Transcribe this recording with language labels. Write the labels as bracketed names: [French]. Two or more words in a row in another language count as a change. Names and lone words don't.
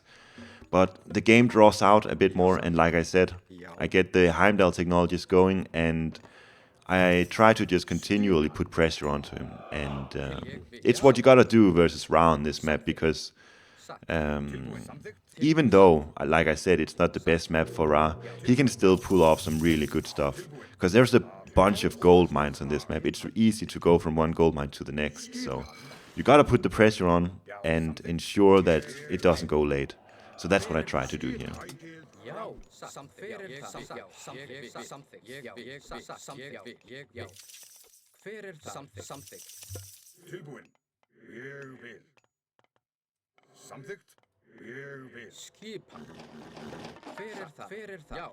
[English] But the game draws out a bit more, and like I said, I get the Heimdall technologies going, and I try to just continually put pressure onto him, and it's what you gotta do versus Ra on this map, because even though, like I said, it's not the best map for Ra, he can still pull off some really good stuff. Because there's a bunch of gold mines on this map. It's easy to go from one gold mine to the next. So you gotta put the pressure on and ensure that it doesn't go late. So that's what I try to do here. [Icelandic] Tilbúin. Ég vil. Samþykkt. Ég vil. Skipan. Hver er það? Já.